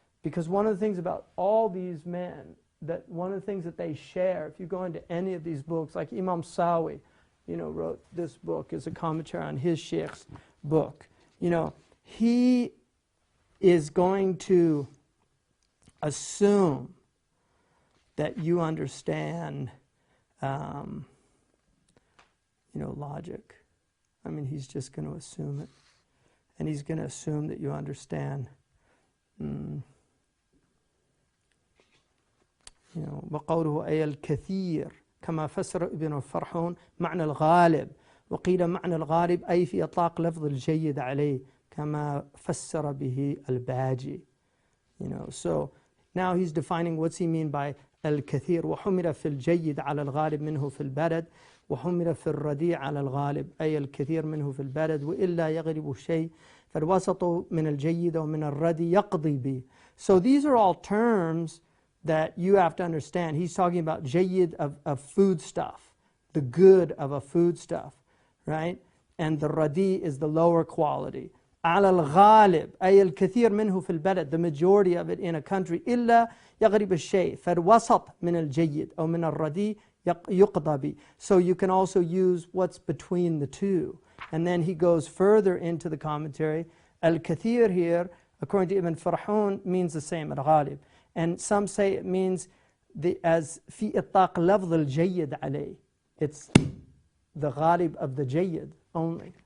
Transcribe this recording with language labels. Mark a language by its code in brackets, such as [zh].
[en] Because one of the things about all these men, that one of the things that they share, if you go into any of these books, like Imam Sawi, you know, wrote this book as a commentary on his sheikh's book. You know, he is going to assume that you understand, you know, logic. I mean, he's just going to assume it. And he's going to assume that you understand, you know, [ar] وقوله أي الكثير كما فسر ابن فرحون معنى الغالب وقيل معنى الغالب أي في إطلاق لفظ الجيد عليه كما فسر به الباجي. [en] You know, so now he's defining what's he mean by الكثير. [ar] وحمل في الجيد على الغالب منه في البلد وحمل في الرديء على الغالب أي الكثير منه في البلد وإلا يغلب شيء فالوسط من الجيد ومن الرديء يقضي به. [en] So these are all terms that you have to understand. He's talking about jayyid of food stuff, the good of a food stuff, right? And the radi is the lower quality. [ar] على الغالب أي الكثير منه في البلد, [en] the majority of it in a country. [ar] إلا يغلب الشيء فالوسط من الجيد أو من الردي يقضى به. [en] So you can also use what's between the two. And then he goes further into the commentary. Al-Kathir here, according to Ibn Farhun, means the same, al-Ghalib. And some say it means as [ar] في إطلاق لفظ الجيد عليه. [en] It's the Ghalib of the Jayyid only.